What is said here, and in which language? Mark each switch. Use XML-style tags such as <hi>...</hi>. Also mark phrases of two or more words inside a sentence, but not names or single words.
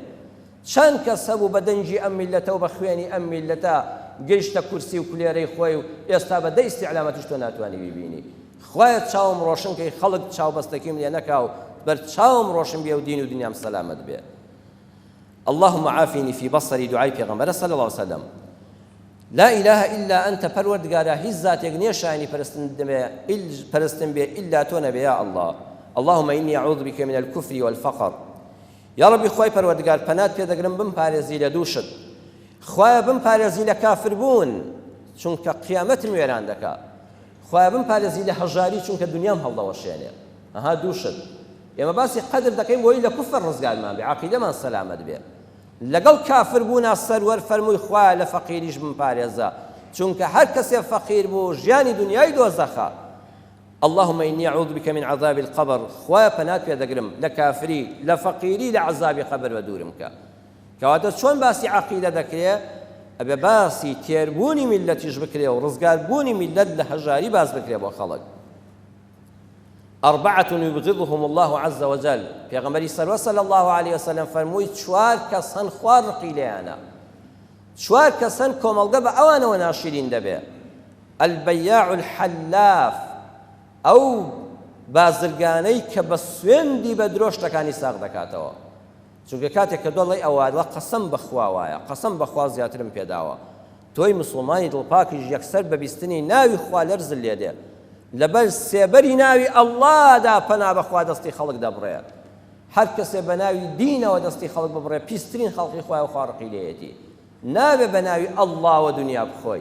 <ckb>چەند کەس هەبوو بە دەنجی ئەم میلەتە و بە خوێنی ئەم میلەتە گەیشتە کورسی و کولێرەی خۆی و ئێستا بە دەی استیعلامەتیش تۆ ناتوانی بیبینی. خوایە چاوم ڕۆشن کەی خەڵک چاوبەستەکیم لێ نەکا و بەرچاوم ڕۆشن بێ و دین و دنیام سەلامەت بێ.</ckb> <ar>اللهم عافینی فی بەصەری،</ar> <ckb>دوعای پێغەمبەرە</ckb> <ar>صلی الله علیه وسلم. لا إله إلا أنت</ar> <ckb>پەروەردگارە هیچ زاتێک نییە شایانی پەرستن بێ ئیلا تۆ نەبێ</ckb> <ar>یا الله. اللهم إني أعوذ بك من الكفر والفقر. یا ڕەبی</ar> <ckb>خوای پەروەردگار پەنات پێ دەگرم بمپارێزی لە دوو شت. خوایە بمپارێزی لە کافربوون چونکە قیامەتم وێران دەکا. خوایە بمپارێزی لە هەژاری چونکە دنیام هەڵدەوەشێنێ. ئەها دوو شت. ئێمە باسی قەدر دەکەین بۆی لە کوفر ڕزگارمان بێ، عەقیدەمان سەلامەت بێ. لەگەڵ کافر بوونا سەروەر فەرمووی خوایە لە فەقیریش بمپارێزە چونکە هەر کەسێ فەقیر بوو ژیانی دنیای دۆزەخە.</ckb> <ar>اللهم إني أعوذ بك من عذاب القبر</ar> <ckb>خوایە پەنات پێ دەگرم لە کافری لە فەقیری لە عەزابی قەبر بە دوورم کە. کەواتە چۆن باسی عەقیدە دەکرێت ئەبێ باسی تێربوونی میلەتیش بکرێ و ڕزگاربوونی میلەت لە هەژاری باز بکرێ بۆ خەڵک.</ckb> <ar>أربعة يبغضهم الله عز وجل</ar> <ckb>پێغەمبەری سەروە</ckb> <ar>صلی الله عليه وسلم</ar> <ckb>فەرمووی چوار کەس هەن خوا ڕقی لێیانە چوار کەس هەن کۆمەڵگە بە ئەوانەوە ناشرین دەبێ.</ckb> <ar>البەیاع الحلاف</ar> <ckb>ئەو بازرگانەی کە بە سوێندی بە درۆ شتەکانی ساغ دەکاتەوە چونکە کاتێک کە دۆڵی ئەوادوە قەسەم بەخوا وایە قەسەم بەخوا زیاترم پێداوە تۆی مسڵمانی دڵپاکیش یەکسەر بە بیستنی ناوی خوا لەرزل لێ دێ لەبەر سێبەری ناوی ئەڵڵادا پەنا بەخوا دەستی خەڵک دەبڕێ هەر کەسێ بە ناوی دینەوە دەستی خەڵک ببڕێ پیسترین خەڵقی خوای و خوا ڕقی لێیەتی نابێ بە ناوی ئەڵڵاوە دنیا بخۆی.</ckb>